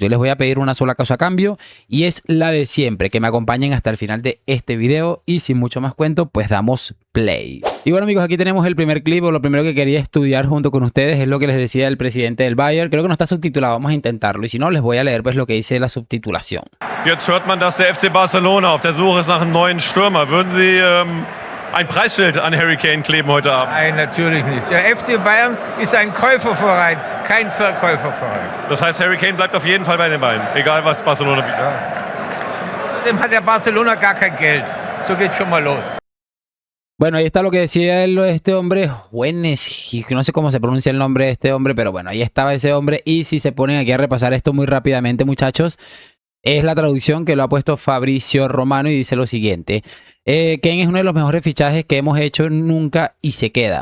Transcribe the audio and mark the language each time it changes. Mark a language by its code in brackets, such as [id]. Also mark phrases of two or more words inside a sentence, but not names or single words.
[es] Y les voy a pedir una sola cosa a cambio, y es la de siempre, que me acompañen hasta el final de este video. Y sin mucho más cuento, pues damos play. Y bueno amigos, aquí tenemos el primer clip, o lo primero que quería estudiar junto con ustedes es lo que les decía el presidente del Bayern. Creo que no está subtitulado, vamos a intentarlo, y si no les voy a leer pues lo que dice la subtitulación. [de] Jetzt hört man, dass der FC Barcelona auf der Suche ist nach einem neuen Stürmer. Würden Sie ein Preisschild an Harry Kane kleben heute Abend? Nein, natürlich nicht. Der FC Bayern ist ein Käuferverein, kein Verkäuferverein. Das heißt, Harry Kane bleibt auf jeden Fall bei den Bayern, egal was Barcelona bietet. Ja. Außerdem hat der Barcelona gar kein Geld. So geht's schon mal los. [es] Bueno, ahí está lo que decía este hombre, Juenes, no sé cómo se pronuncia el nombre de este hombre, pero bueno, ahí estaba ese hombre. Y si se ponen aquí a repasar esto muy rápidamente, muchachos, es la traducción que lo ha puesto Fabricio Romano y dice lo siguiente: Kane es uno de los mejores fichajes que hemos hecho nunca y se queda.